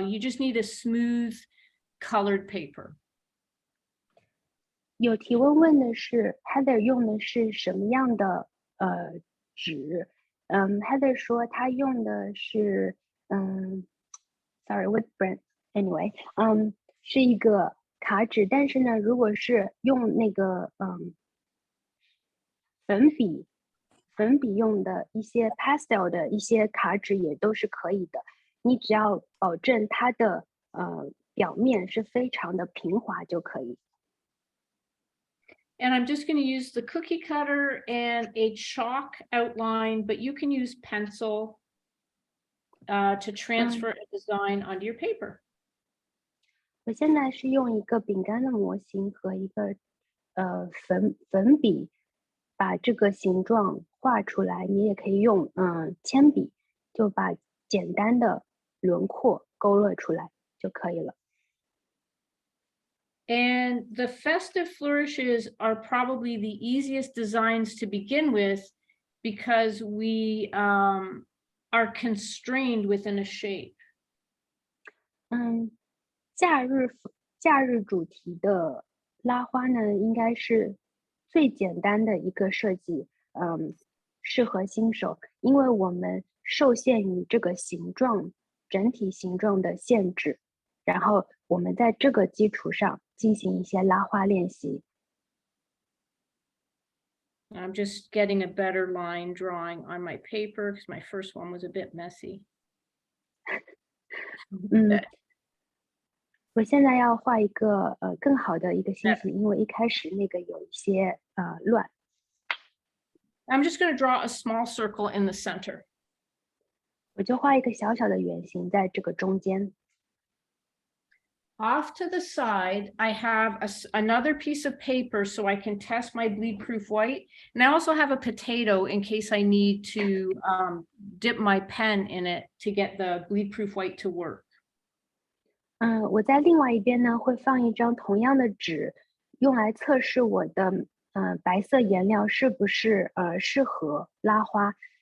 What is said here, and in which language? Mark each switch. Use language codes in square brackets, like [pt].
[en] You just need a smooth colored paper. [zh] 有提问的是 Heather 用的是什么样的纸？Heather 说她用的是 [en] sorry what brand anyway [zh] 是一个卡纸，但是呢，如果是用那个粉笔用的一些 pastel 的一些卡纸也都是可以的，你只要保证它的表面是非常的平滑就可以。 [en] And I'm just going to use the cookie cutter and a chalk outline, but you can use pencil to transfer a design onto your paper. [zh] 我现在是用一个饼干的模型和一个粉笔把这个形状画出来，你也可以用铅笔就把简单的轮廓勾勒出来就可以了。 [en] And the festive flourishes are probably the easiest designs to begin with because we are constrained within a shape. [zh] 假日主题的拉花呢，应该是最简单的一个设计，适合新手，因为我们受限于这个整体形状的限制，然后我们在这个基础上进行一些拉花练习。 [en] I'm just getting a better line drawing on my paper because my first one was a bit messy. [zh] 我现在要画一个更好的一个心情，因为一开始那个有一些乱。 [en] I'm just going to draw a small circle in the center. [zh] 我就画一个小小的圆形在这个中间。 [en] Off to the side, I have another piece of paper so I can test my bleed-proof white. And I also have a potato in case I need to dip my pen in it to get the bleed-proof white to work. [zh] 我在另外一边呢会放一张同样的纸，用来测试我的白色颜料是不是适合拉花。